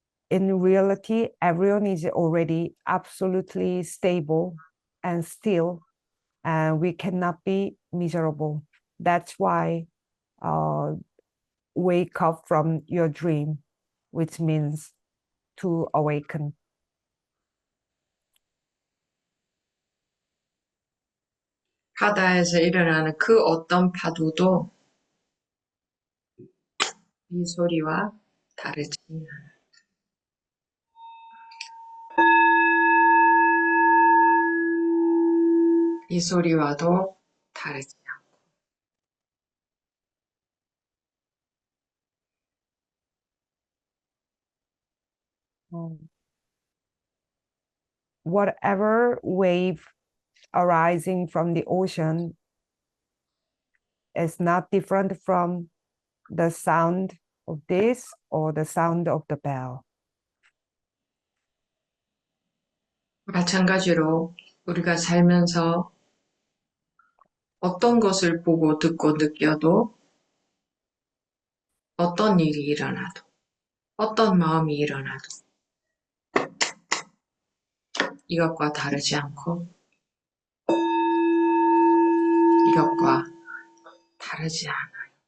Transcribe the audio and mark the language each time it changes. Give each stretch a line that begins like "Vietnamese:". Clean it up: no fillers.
English: In reality, everyone is already absolutely stable and still, and we cannot be miserable. That's why wake up from your dream, which means to awaken.
Korean: 바다에서 일어나는 그 어떤 파도도 이 소리와 다르지 않아요. 이 소리와도 다르지 않고.
English: Whatever wave arising from the ocean is not different from the sound of this or the sound of the bell.
Korean: 마찬가지로 우리가 살면서 어떤 것을 보고 듣고 느껴도 어떤 일이 일어나도 어떤 마음이 일어나도 이것과 다르지 않고 이것과 다르지 않아.